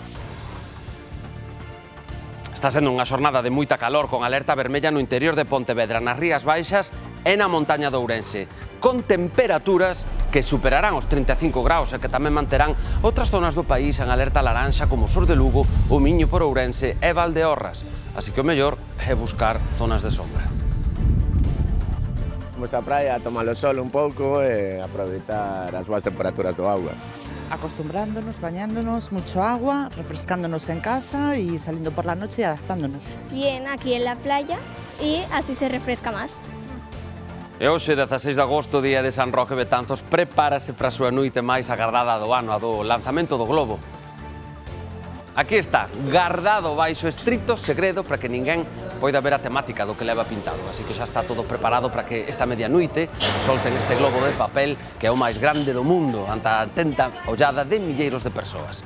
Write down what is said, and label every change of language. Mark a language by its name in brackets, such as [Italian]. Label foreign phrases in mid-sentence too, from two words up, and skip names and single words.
[Galician] Está sendo unha xornada de moita calor con alerta vermella no interior de Pontevedra, nas Rías Baixas e na montaña de Ourense, con temperaturas que superarán os 35 graus e que tamén manterán outras zonas do país en alerta laranxa como o sur de Lugo, o Miño por Ourense e Valdeorras. Así que o mellor é buscar zonas de sombra. Vamos á praia a tomar o sol un pouco e aproveitar as boas temperaturas do auga. [Spanish] Acostumbrándonos, bañándonos, mucho agua, refrescándonos en casa y saliendo por la noche y adaptándonos. Bien aquí en la playa y así se refresca más. [Galician] E hoxe, 16 de agosto, día de San Roque Betanzos, prepárase para a súa noite máis agardada do ano, a do lanzamento do globo. Aquí está, guardado baixo estricto segredo para que ninguén poida ver a temática do que leva pintado. Así que xa está todo preparado para que esta medianoite solten este globo de papel que é o máis grande do mundo ante a atenta ollada de milleiros de persoas.